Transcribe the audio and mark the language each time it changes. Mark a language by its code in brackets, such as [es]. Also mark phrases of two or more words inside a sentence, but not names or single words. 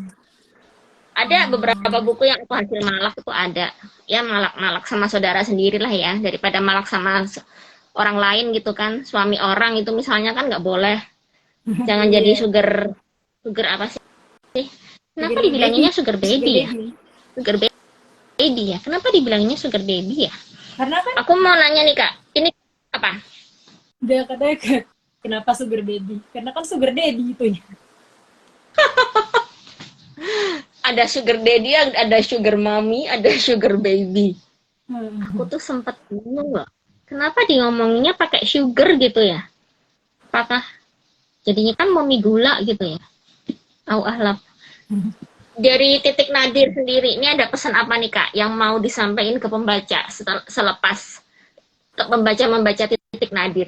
[id] Ada beberapa buku yang aku hasil malak itu ada. Ya malak-malak sama saudara sendiri lah ya, daripada malak sama orang lain gitu kan, suami orang itu misalnya kan nggak boleh. Jangan jadi Iya. sugar apa sih? Kenapa Sugar dibilanginnya daddy. sugar Sugar baby ya? daddy. [en] Sugar baby [id] ya? Kenapa dibilanginnya [en] sugar baby [id] ya? Karena kan Aku mau nanya nih Kak, ini apa? dia katanya kenapa [en] sugar baby? [id] Karena kan [en] sugar daddy [id] itu ya. Ada [en] sugar daddy, [id] ada [en] sugar mommy, [id] ada [en] sugar baby. [id] Aku Hmm. tuh sempat bingung loh. Kenapa di ngomonginnya pakai sugar gitu ya? Apakah jadinya kan mommy gula gitu ya? Au ahlak. Dari Titik Nadir sendiri, ini ada pesan apa nih Kak yang mau disampaikan ke pembaca selepas pembaca Titik Nadir?